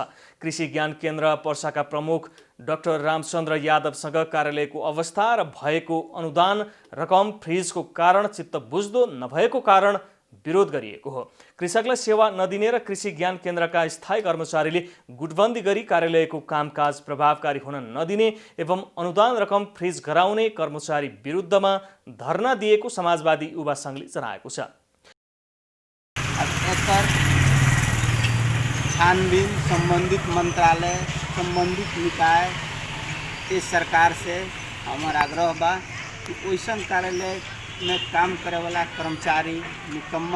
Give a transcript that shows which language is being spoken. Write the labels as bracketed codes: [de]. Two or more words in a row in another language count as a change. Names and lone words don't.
[ne] कृषि ज्ञान केन्द्र पर्साका प्रमुख डाक्टर रामचन्द्र यादवसँग कार्यालयको अवस्था र भएको अनुदान रकम फ्रिजको कारण चित्त बुझ्दो नभएको कारण विरोध गरिएको हो। कृषकलाई सेवा नदिने र कृषि ज्ञान केन्द्रका स्थायी कर्मचारीले गुटबन्दी गरी कार्यालयको कामकाज प्रभावकारी हुन नदिने एवं अनुदान रकम फ्रिज गराउने कर्मचारी विरुद्धमा धरना दिएको समाजवादी युवा सङ्घले जनाएको छ। [bho] छानबीन संबंधित मंत्रालय संबंधित निकाय के सरकार से हमार आग्रह बा कि वैसन कार्यालय में काम करे वाला कर्मचारी निकम्मा